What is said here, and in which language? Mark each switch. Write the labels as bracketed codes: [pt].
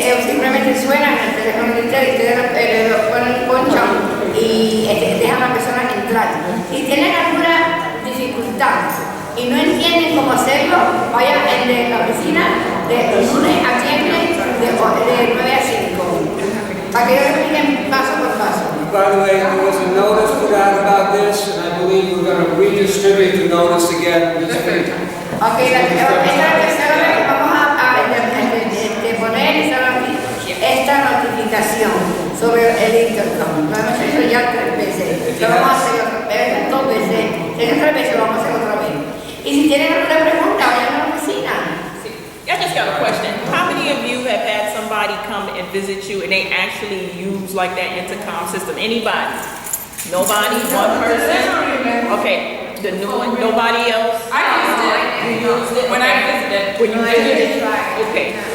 [es] Simplemente suena en el teléfono de ustedes lo ponen ponchan y dejan a la persona entrar. Si tienen alguna dificultad y no entienden cómo hacerlo, vayan en la oficina de lunes a viernes de 9 a 5. Para que ellos expliquen paso por paso. [en] By the way, there was a notice put out about this, and I believe we're going to redistribute the notice again this week. [es] Ok, esta es la tercera vez que vamos a poner esta notificación sobre el intercom. Lo hemos hecho ya 3 veces. Lo vamos a hacer otra vez, 2 veces. Si es 3 veces, lo vamos a hacer otra vez. Y si tienen alguna pregunta, vayan a la oficina. [en] I just got a question. How many of you have had somebody come and visit you and they actually use like that intercom system? Anybody? Nobody? One person? Okay. The new one? Nobody else? I used it. You used it? When I visited. When you visited? Okay.